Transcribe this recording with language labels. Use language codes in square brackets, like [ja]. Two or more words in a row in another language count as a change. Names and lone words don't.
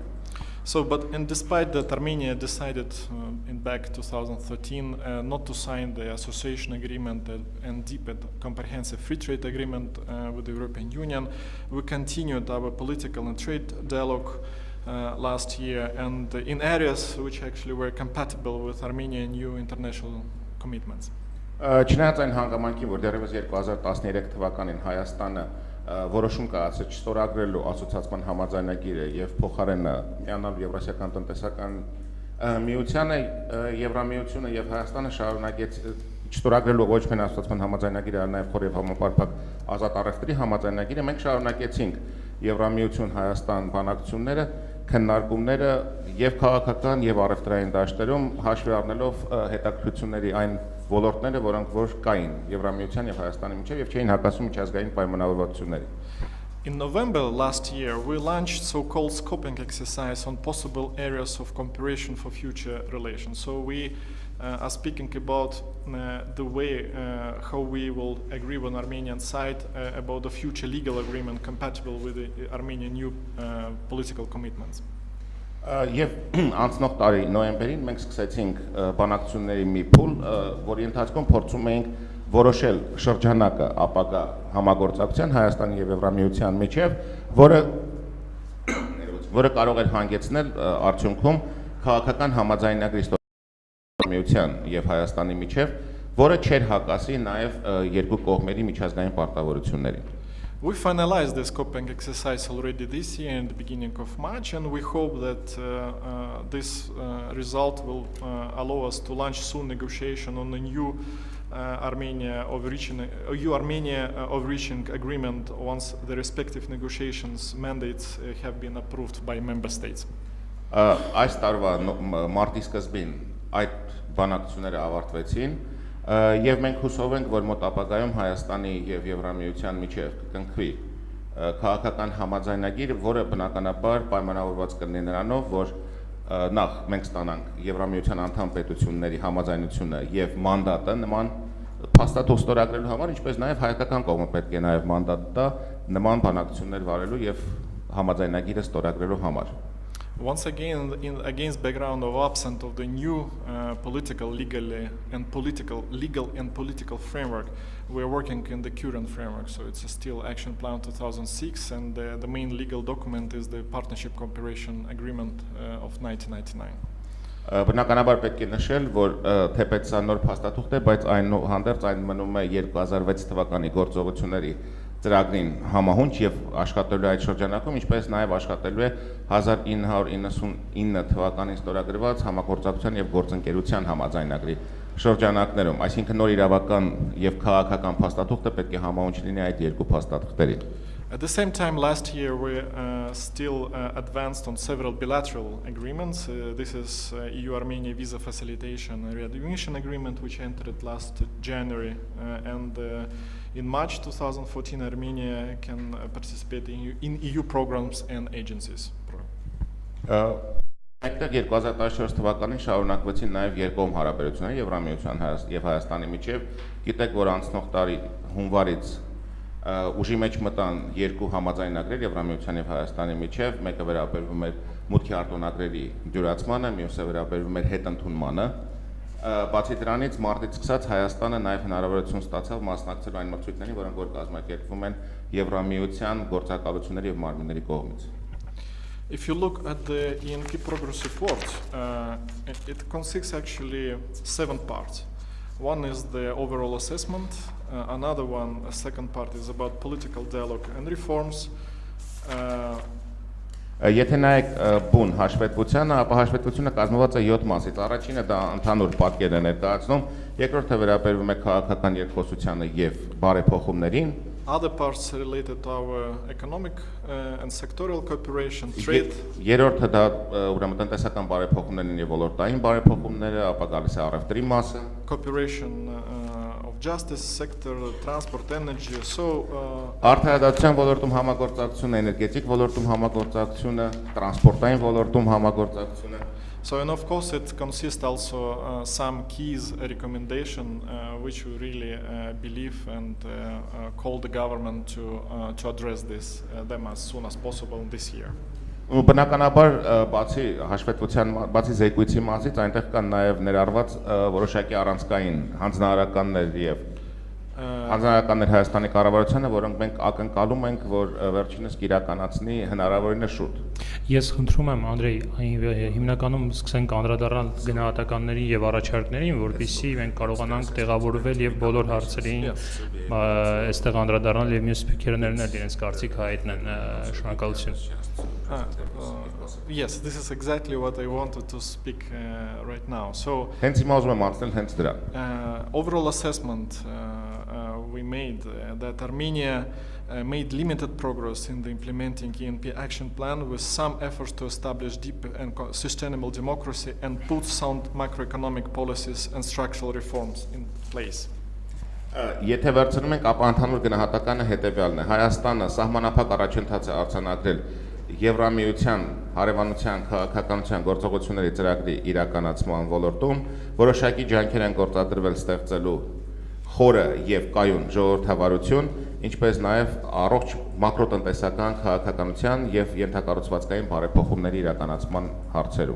[en] So, and despite that Armenia decided in back 2013 not to sign the association agreement and deepen comprehensive free trade agreement with the European Union, we continued our political and trade dialogue last year and in areas which actually were compatible with Armenia's new international commitments. [hy] Չնայած այն հանգամանքին, որ դեռևս 2013 թվականին Հայաստանը որոշում կայացրեց չստորագրելու ասոցիացիան համաձայնագիրը եւ փոխարենը միանալ Եվրասիական տնտեսական միությանը, Եվրամիությունը եւ Հայաստանը շարունակեց չստորագրելու ոչ միայն ասոցիացիան համաձայնագիրը, այլ նաեւ խորհրդի համապարփակ ազատ առևտրի համաձայնագիրը, մենք շարունակեցինք Եվրամիություն Հայաստան բանակցությունները, քննարկումները եւ քաղաքական եւ առևտրային դաշտերում հաշվի առնելով հետաքրքրությունների այն ոլորտները, որոնք որ կային Եվրամիության եւ Հայաստանի միջեւ եւ չէին հակասում միջազգային պայմանավորվածություններին։ [en] In November last year, we launched so-called scoping exercise on possible areas of cooperation for future relations. So we are speaking about the way how we will agree on Armenian side about the future legal agreement compatible with the Armenian new political commitments. [hy] Եվ անցնող տարի նոյեմբերին մենք սկսեցինք բանակցությունների մի փուլ, որի ընթացքում փորձում էինք որոշել շրջանակը ապագա համագործակցության Հայաստանի եւ Եվրամիության միջև, որը կարող էր հանգեցնել արդյունքում քաղաքական համաձայնագրի ստորագրման եւ Հայաստանի միջև, որը չէր հակասի նաեւ երկու կողմերի միջազգային պարտավորություններին։ [en] We finalized the scoping exercise already this year in the beginning of March, and we hope that this result will allow us to launch soon negotiation on a new Armenia overreaching agreement once the respective negotiations mandates have been approved by member states. [hy] Այս տարվա մարտի սկզբին այդ բանակցությունները ավարտվեցին եւ մենք հուսով ենք, որ մոտ ապագայում Հայաստանի եւ Եվրամիության միջեւ կկնքվի քաղաքական համաձայնագիր, որը բնականաբար պայմանավորված կլինի նրանով, որ նախ մենք ստանանք Եվրամիության անդամ պետությունների համաձայնությունը եւ մանդատը նման փաստաթուղթ ստորագրելու համար, ինչպես նաեւ հայկական կողմը պետք է նաեւ մանդատ տա նման բանակցություններ վարելու եւ համաձայնագիրը ստորագրելու համար։ [en] Once again, against background of absence of the new legal and political framework, we are working in the current framework. So it's still Action Plan 2006, and the main legal document is the Partnership Cooperation Agreement of 1999. [hy] Բնականաբար պետք է նշել, որ թեպետ սա նոր փաստաթուղթ է, բայց այնուհանդերձ այն մնում է 2006 թվականի գործողությունների ծրագրին համահունչ եւ աշխատելու այդ շրջանակում, ինչպես նաեւ աշխատելու է 1999 թվականին ստորագրված համագործակցության եւ գործընկերության համաձայնագրի շրջանակներում, այսինքն նոր իրավական եւ քաղաքական փաստաթուղթը պետք է համահունչ լինի այդ երկու փաստաթղթերին։ [en] At the same time, last year we still advanced on several bilateral agreements. This is EU-Armenia visa facilitation and readmission agreement, which entered last January, and in March 2014, Armenia can participate in EU programs and agencies. [hy] Այդտեղ 2014 թվականին շարունակվեցին նաև երկկողմ հարաբերությունները Եվրամիության եւ Հայաստանի միջև։ Գիտեք, որ անցնող տարի հունվարից ուժի մեջ մտան երկու համաձայնագրեր Եվրամիության եւ Հայաստանի միջև, մեկը վերաբերվում էր մուտքի արտոնագրերի դյուրացմանը, մյուսը վերաբերվում էր հետընդունմանը։ Բացի դրանից, մարտից սկսած Հայաստանը նաև հնարավորություն ստացավ մասնակցել այն մրցույթներին, որոնք որ կազմակերպվում են Եվրամիության գործակալությունների եւ մարմինների կողմից։ [en] If you look at the ENP progress report, it consists actually 7 parts. One is the overall assessment, another one, a second part is about political dialogue and reforms. [hy] Եթե նայեք բուն հաշվետվությանը, ապա հաշվետվությունը կազմված է 7 մասից։ Առաջինը դա ընդհանուր պատկեր է ներկայացնում, երկրորդը վերաբերվում է քաղաքական երկխոսությանը եւ բարեփոխումներին։ [en] Other parts related to our economic and sectorial cooperation, trade. [hy] Երրորդը դա ուրեմն տնտեսական բարեփոխումներն եւ ոլորտային բարեփոխումները, ապա գալիս է առևտրի մասը։ [en] Cooperation of justice sector, transport, energy. So [hy] Արդարադատության ոլորտում համագործակցությունը, էներգետիկ ոլորտում համագործակցությունը, տրանսպորտային ոլորտում համագործակցությունը [en] and of course it consists also some keys recommendation which we really believe and call the government to address them as soon as possible this year. [hy] Բնականաբար բացի հաշվետվության, բացի զեկույցի մասից այնտեղ կան նաև ներառված որոշակի առանցքային հանձնարարականներ եւ հանձնարարականներ Հայաստանի կառավարությանը, որոնք մենք ակնկալում ենք, որ վերջինս կիրականացնի հնարավորինս շուտ։ Ես խնդրում եմ Անդրեյ, հիմնականում սկսենք անդրադառնալ գնահատականների եւ առաջարկներին, որպեսզի մենք կարողանանք տեղավորվել եւ բոլոր հարցերին այստեղ անդրադառնալ եւ մյուս սփյուռքերներն էլ իրենց կարծիք հայտնեն։ Շնորհակալություն։ [en] Yes, this is exactly what I wanted to speak right now. So [hy] Հենց հիմա ուզում եմ անցնել հենց դրան։ [en] overall assessment we made that Armenia made limited progress in the implementing ENP action plan with some efforts to establish deep and sustainable democracy and put sound macroeconomic policies and structural reforms in place. [hy] Եթե վերցնում ենք, ապա ընդհանուր գնահատականը հետևյալն է. Հայաստանը սահմանափակ առաջընթաց է արձանագրել Եվրամիության, Հարևանության, քաղաքականության գործողությունների ծրագրի իրականացման ոլորտում, որոշակի ջանքեր են գործադրվել ստեղծելու խորը եւ կայուն ժողովրդավարություն, ինչպես նաեւ առողջ մակրոտնտեսական քաղաքականության եւ ենթակառուցվածքային բարեփոխումների իրականացման հարցերում։